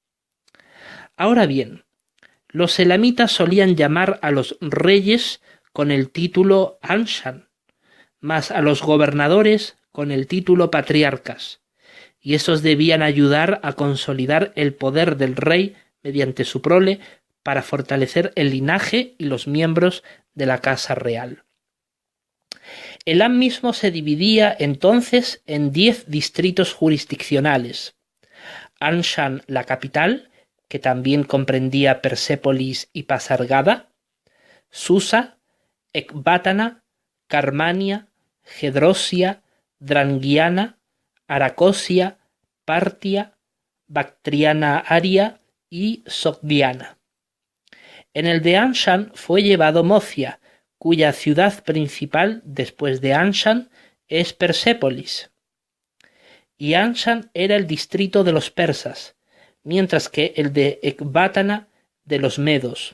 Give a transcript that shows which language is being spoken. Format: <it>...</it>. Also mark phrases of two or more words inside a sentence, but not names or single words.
<es>Ahora bien, los elamitas solían llamar a los reyes con el título Anshan, más a los gobernadores con el título patriarcas, y estos debían ayudar a consolidar el poder del rey mediante su prole para fortalecer el linaje y los miembros de la casa real. Elam mismo se dividía entonces en 10 distritos jurisdiccionales. Anshan, la capital, que también comprendía Persépolis y Pasargada, Susa, Ecbátana, Carmania, Gedrosia, Drangiana, Aracosia, Partia, Bactriana Aria y Sogdiana. En el de Anshan fue llevado Mocia, cuya ciudad principal después de Anshan es Persépolis. Y Anshan era el distrito de los persas, mientras que el de Ecbátana de los medos.</es>